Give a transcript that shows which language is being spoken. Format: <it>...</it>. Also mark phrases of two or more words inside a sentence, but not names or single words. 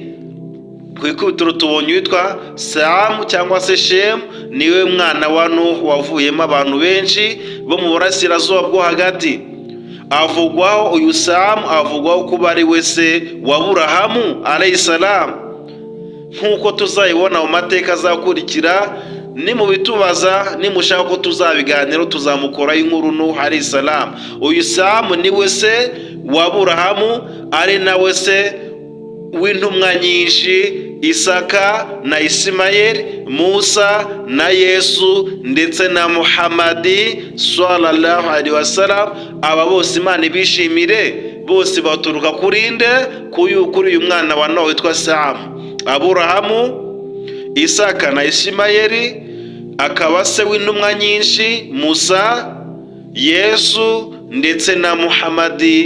<rw>Ku ikubitiro tubonye witwa Sam cyangwa se Shem niwe mwana wa Nuh wavuyemo abantu benshi bo mu burasirazuba bwo hagati. Avugwaho uyu Sam avugwaho kuba ari we se wa Aburahamu</rw> <ar>عليه السلام,</ar> <rw>nk'uko tuzayibona mu mateka azakurikira. Nimubitubaza nimushaka ko tuzabiganiro tuzamukoraho inkuru Nuh</rw> <ar>عليه السلام.</ar> <rw>Uyu Sam niwe se wa Aburahamu, ari nawe se w'intumwa nyinshi, Isaka na Isimayeli, Musa na Yesu ndetse na Muhammadi</rw> <ar>صلى الله عليه وسلم.</ar> <rw>Aba bose Imana ibishimire, bose baturuka kuri nde? Kuri uyu mwana wa Nowa witwa Sam. Aburahamu, Isaka na Isimayeli, akaba se w'intumwa nyinshi, Musa, Yesu ndetse na Muhammadi.</rw>